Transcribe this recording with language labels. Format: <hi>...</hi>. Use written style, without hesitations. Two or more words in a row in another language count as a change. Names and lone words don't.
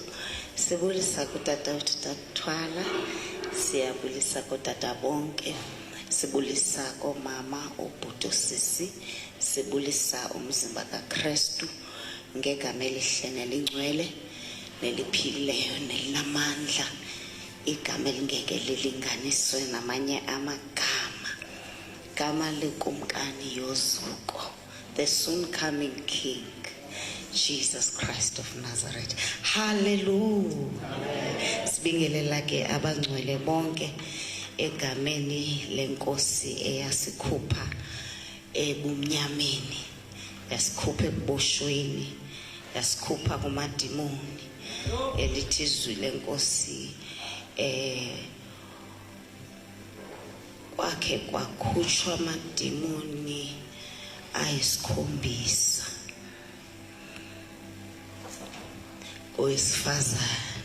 <xh>Sibulisa kutata wethu Tathwala, siyabulisa kutata bonke, sibulisa komama ubhuti sisi, sibulisa umzimba kaKristu ngegama elihle nelingcwele neliphilileyo nelinamandla, igama elingeke lilinganiswe namanye amagama, gama likumkani yozuko,</xh> <en>the soon coming King, Jesus Christ of Nazareth. Hallelujah.</en> <zu>Sibingelela ke abangcwele bonke egameni lenkosi eyasikhupha ebumnyameni, yasikhupha ebuboshweni, yasikhupha kumadimoni, elithi izwi lenkosi kwakhe kwakhutshwa amadimoni ayisikhombisa owesifazane.</zu>